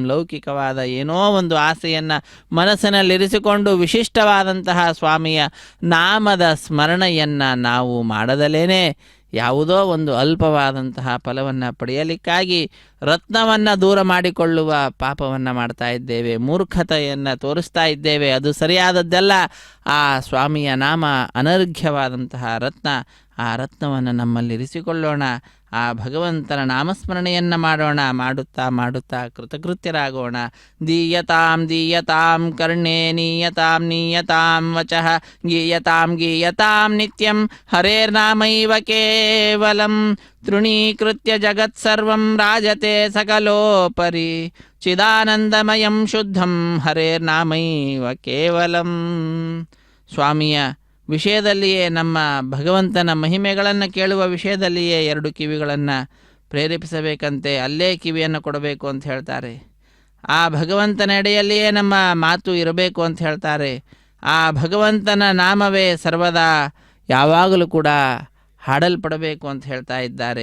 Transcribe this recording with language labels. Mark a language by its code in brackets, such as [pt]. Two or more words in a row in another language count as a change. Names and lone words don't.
[kn] ಲೌಕಿಕವಾದ ಏನೋ ಒಂದು ಆಸೆಯನ್ನು ಮನಸ್ಸಿನಲ್ಲಿರಿಸಿಕೊಂಡು ವಿಶಿಷ್ಟವಾದಂತಹ ಸ್ವಾಮಿಯ ನಾಮದ ಸ್ಮರಣೆಯನ್ನು ನಾವು ಮಾಡದಲೇ ಯಾವುದೋ ಒಂದು ಅಲ್ಪವಾದಂತಹ ಫಲವನ್ನು ಪಡೆಯಲಿಕ್ಕಾಗಿ ರತ್ನವನ್ನು ದೂರ ಮಾಡಿಕೊಳ್ಳುವ ಪಾಪವನ್ನು ಮಾಡ್ತಾ ಇದ್ದೇವೆ, ಮೂರ್ಖತೆಯನ್ನು ತೋರಿಸ್ತಾ ಇದ್ದೇವೆ. ಅದು ಸರಿಯಾದದ್ದಲ್ಲ. ಆ ಸ್ವಾಮಿಯ ನಾಮ ಅನರ್ಘ್ಯವಾದಂತಹ ರತ್ನ. ಆ ರತ್ನವನ್ನು ನಮ್ಮಲ್ಲಿರಿಸಿಕೊಳ್ಳೋಣ. ಆ ಭಗವಂತನ ನಾಮಸ್ಮರಣೆಯನ್ನು ಮಾಡೋಣ. ಮಾಡುತ್ತಾ ಮಾಡುತ್ತಾ ಕೃತಕೃತ್ಯರಾಗೋಣ. [sa] दीयतां दीयतां कर्णे नीयतां नीयतां वचः गीयतां गीयतां नित्यं हरेर्नामैव केवलं. तृणीकृत्य जगत्सर्वं राजते सकलोपरि चिदानन्दमयं शुद्धं हरेर्नामैव केवलं. [kn] ಸ್ವಾಮಿಯ ವಿಷಯದಲ್ಲಿಯೇ, ನಮ್ಮ ಭಗವಂತನ ಮಹಿಮೆಗಳನ್ನು ಕೇಳುವ ವಿಷಯದಲ್ಲಿಯೇ 2 ಕಿವಿಗಳನ್ನು ಪ್ರೇರೇಪಿಸಬೇಕಂತೆ, ಅಲ್ಲೇ ಕಿವಿಯನ್ನು ಕೊಡಬೇಕು ಅಂತ ಹೇಳ್ತಾರೆ. ಆ ಭಗವಂತನ ಎಡೆಯಲ್ಲಿಯೇ ನಮ್ಮ ಮಾತು ಇರಬೇಕು ಅಂತ ಹೇಳ್ತಾರೆ. ಆ ಭಗವಂತನ ನಾಮವೇ ಸರ್ವದಾ ಯಾವಾಗಲೂ ಕೂಡ ಹಾಡಲ್ಪಡಬೇಕು ಅಂತ ಹೇಳ್ತಾ ಇದ್ದಾರೆ.